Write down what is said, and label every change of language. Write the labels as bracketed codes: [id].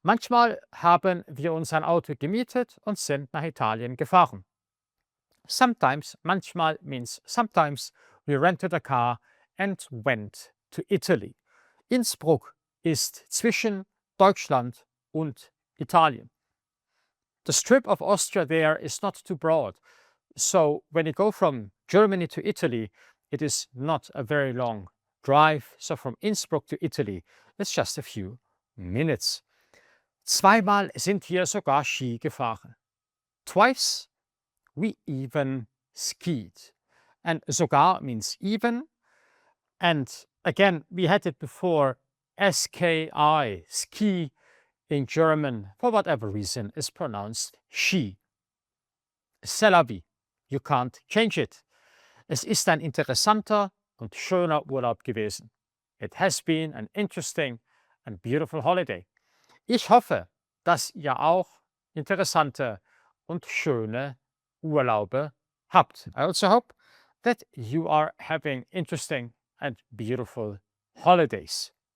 [de] Manchmal haben wir uns ein Auto gemietet und sind nach Italien gefahren. [en] Sometimes, manchmal means sometimes, we rented a car and went to Italy. [de] Innsbruck ist zwischen Deutschland und Italien. [en] The strip of Austria there is not too broad. So when you go from Germany to Italy, it is not a very long drive. So from Innsbruck to Italy, it's just a few minutes. [de] Zweimal sind wir sogar Ski gefahren. [en] Twice we even skied. And sogar means even. And again, we had it before, SKI, ski in German, for whatever reason, is pronounced Ski. [fr] C'est la vie. [en] You can't change it. [de] Es ist ein interessanter und schöner Urlaub gewesen. [en] It has been an interesting and beautiful holiday. [de] Ich hoffe, dass ihr auch interessante und schöne Urlaube habt. [en] I also hope that you are having interesting and beautiful holidays.